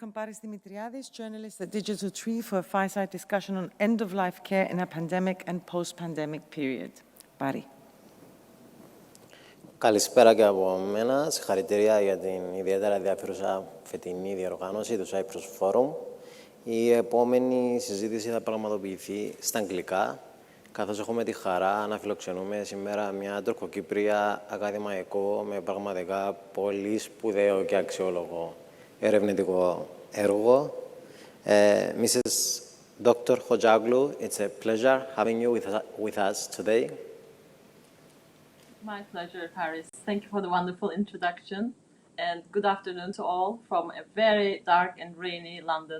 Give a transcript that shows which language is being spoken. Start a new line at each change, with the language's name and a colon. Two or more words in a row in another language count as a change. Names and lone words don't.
English: Paris Demetriades, journalist at Digital Tree, for a Fireside discussion on end-of-life care in a pandemic and post-pandemic period. Barry.
Greek: Καλησπέρα και από μένα. Συγχαρητήρια για την ιδιαίτερα ενδιαφέρουσα φετινή διοργάνωση του Cyprus Forum. Η επόμενη συζήτηση θα πραγματοποιηθεί στα αγγλικά, καθώς έχουμε τη χαρά να φιλοξενούμε σήμερα μια τουρκοκύπρια ακαδημαϊκό με πραγματικά πολύ σπουδαίο και αξιόλογο ερευνητικό έργο.
English: Mrs. Dr. Hocaoglu, it's a pleasure having you with us today. My pleasure, Paris. Thank you for the wonderful introduction, and good afternoon to all from a very dark and rainy London.